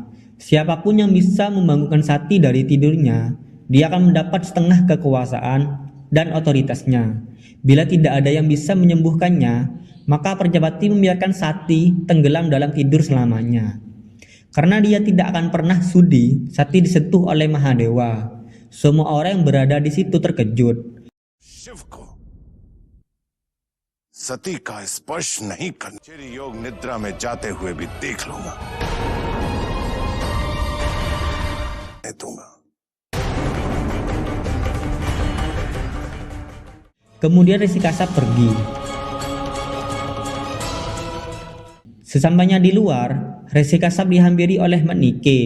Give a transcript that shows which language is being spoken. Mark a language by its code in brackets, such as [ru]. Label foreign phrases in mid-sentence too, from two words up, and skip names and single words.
[id] Siapapun yang bisa membangunkan Sakti dari tidurnya, dia akan mendapat setengah kekuasaan dan otoritasnya. Bila tidak ada yang bisa menyembuhkannya, maka Perjapati membiarkan Sakti tenggelam dalam tidur selamanya. Karena dia tidak akan pernah sudi Sakti disentuh oleh Mahadewa. Semua orang yang berada di situ terkejut. [hi] सती का स्पर्श नहीं करना। तेरी योग निद्रा में जाते हुए भी देख लूंगा। [id] Kemudian Resi Kasab pergi. Sesampainya di luar, Resi Kasab dihampiri oleh Manike.